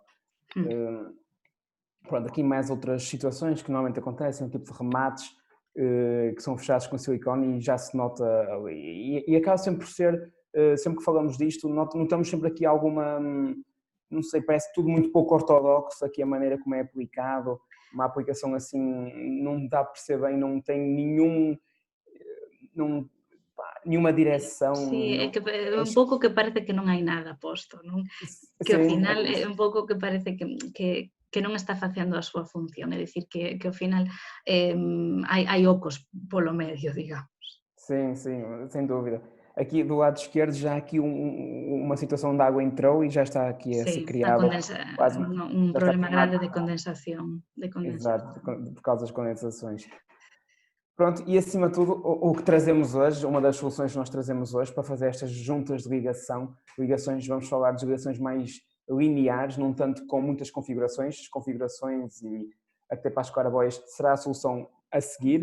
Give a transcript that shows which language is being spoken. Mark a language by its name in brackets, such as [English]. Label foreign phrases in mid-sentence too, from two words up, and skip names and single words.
[Portuguese] Pronto, aqui mais outras situações que normalmente acontecem, um tipo de remates que são fechados com silicone e já se nota, e acaba sempre por ser, sempre que falamos disto, notamos sempre aqui alguma, não sei, parece tudo muito pouco ortodoxo aqui a maneira como é aplicado, uma aplicação assim não dá a perceber bem, não tem nenhuma direção. [Galician] Sí, é que é un pouco que parece que non hai nada posto, non? Que ao [Portuguese] Sim, [Galician] final é un pouco que parece que non está facendo a súa función, é dicir, que ao final hai ocos polo medio, digamos. [Portuguese] sim, sem dúvida. Aqui do lado esquerdo já há aqui uma situação onde a água entrou e já está aqui a ser [Galician] Sí, a [Portuguese] criada [Galician] condensa, [Portuguese] quase, [Galician] un [Portuguese] já está [Galician] problema [Portuguese] formado, [Galician] grande de condensación, [Portuguese] exato, por causa das condensações. Pronto, e acima de tudo, o que trazemos hoje, uma das soluções que nós trazemos hoje para fazer estas juntas de ligações, vamos falar de ligações mais lineares, não tanto com muitas configurações e até para as claraboias será a solução a seguir.